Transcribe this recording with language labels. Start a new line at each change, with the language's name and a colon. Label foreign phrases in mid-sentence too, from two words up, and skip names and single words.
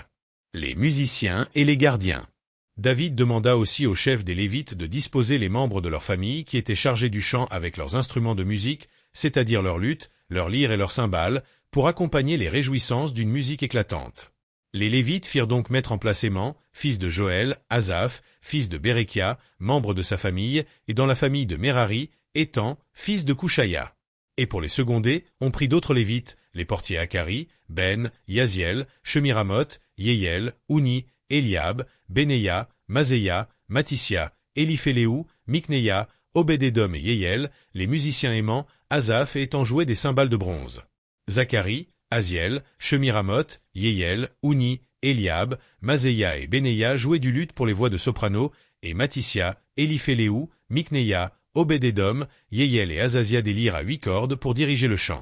French: Les musiciens et les gardiens. David demanda aussi aux chefs des Lévites de disposer les membres de leur famille qui étaient chargés du chant avec leurs instruments de musique, c'est-à-dire leurs luttes, leurs lyres et leurs cymbales, pour accompagner les réjouissances d'une musique éclatante. Les Lévites firent donc mettre en place Héman, fils de Joël, Asaph, fils de Bérékia, membre de sa famille, et dans la famille de Merari, Étan, fils de Couchaya. Et pour les seconder, on prit d'autres Lévites, les portiers Akari, Ben, Yaziel, Shemiramoth, Yéiel, Ouni, Eliab, Beneya, Maséia, Matissia, Éliphéléou, Mikneya, Obed-Édom et Yéiel, les musiciens aimants, Asaph étant joués des cymbales de bronze. Zacharie, Aziel, Shemiramoth, Yéiel, Ouni, Eliab, Maséia et Beneya jouaient du luth pour les voix de soprano, et Matissia, Éliphéléou, Mikneya, Obed-Édom, Yéiel et Azazia des lyres à 8 cordes pour diriger le chant.